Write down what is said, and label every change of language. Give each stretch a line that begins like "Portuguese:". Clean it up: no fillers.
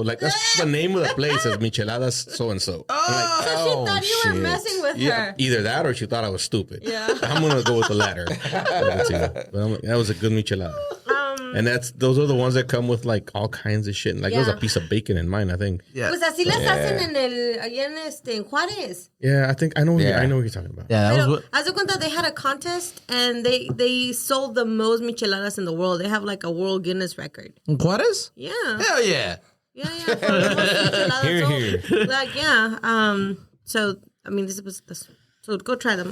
English: Like, that's the name of the place is micheladas so-and-so. So she thought you were messing with her. Either that or she thought I was stupid. Yeah. I'm going to go with the latter. But I'm like, that was a good michelada. And those are the ones that come with like all kinds of shit. Like there was a piece of bacon in mine, I think. Yeah.
Spanish: Pues así las hacen allá en Juárez.
English: Yeah, I think I know what you're talking about. Yeah, that was
Spanish: Pero,
English: what.
Spanish: haz de cuenta,
English: they had a contest and they sold the most micheladas in the world. They have like a world Guinness record. Juarez? Yeah. Hell yeah. Yeah. For the most micheladas Here. sold. Like, yeah. So, I mean, so go try them.